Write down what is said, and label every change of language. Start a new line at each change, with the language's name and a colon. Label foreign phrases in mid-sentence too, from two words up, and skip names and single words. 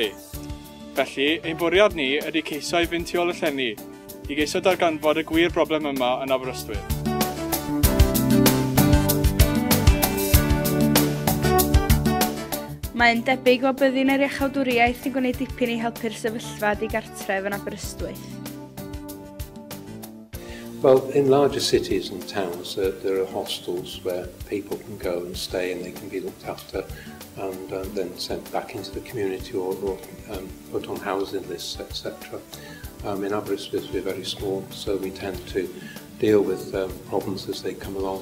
Welsh: Felly, ein bwriad ni ydy ceisio i fynd tu ôl y llenni, i geisio darganfod y gwir broblem yma yn Aberystwyth. Mae'n debyg o byddin yr iachawdwriaeth yn gwneud dipyn i helpu'r sefyllfa di-gartref yn Aberystwyth.
English: Well, in larger cities and towns, there are hostels where people can go and stay and they can be looked after and then sent back into the community or put on housing lists, etc. In Aberystwyth, we're very small, so we tend to deal with problems as they come along.